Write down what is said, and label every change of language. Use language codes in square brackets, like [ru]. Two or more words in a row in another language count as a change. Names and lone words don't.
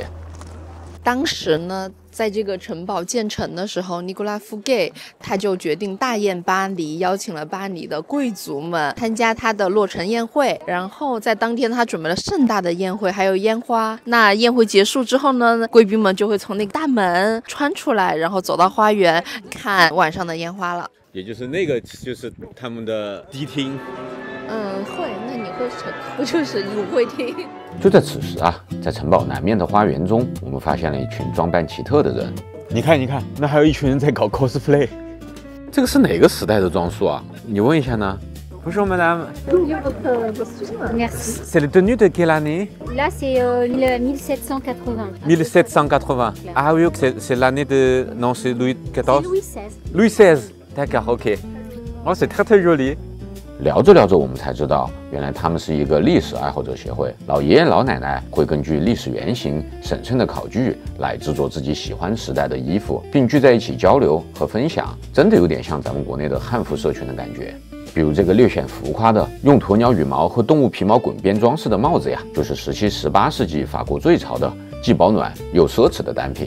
[zh] 當時呢，在這個城堡建成的時候，尼古拉·富蓋他就決定大宴巴黎，邀請了巴黎的貴族們參加他的落成宴會。然後在當天，他準備了盛大的宴會，還有煙花。那宴會結束之後呢，貴賓們就會從那個大門穿出來，然後走到花園看晚上的煙花了。也就是那個，就是他們的迪廳。會，那你會不就是舞會廳？就在此時啊，在城堡南面的花園中，我們發現了一群裝扮奇特的人。你看，那還有一群人在搞 cosplay。這個是哪個時代的裝束啊？你問一下呢。 [fr] Bonjour madame. Merci. C'est le tenue de quelle année? Là, c'est 1780. 1780. Ah oui, c'est l'année de... Non, c'est Louis XIV. Louis XVI. Louis XVI. D'accord, ok. Oh, c'est très très joli. [zh] 聊着聊着，我們才知道，原來他們是一個歷史愛好者協會。老爺爺老奶奶會根據歷史原型、審慎的考據來制作自己喜歡時代的衣服，並聚在一起交流和分享，真的有點像咱們國內的漢服社群的感覺。比如這個略顯浮誇的用鴕鳥羽毛和動物皮毛滾邊裝飾的帽子呀，就是17、18世紀法國最潮的，既保暖又奢侈的單品。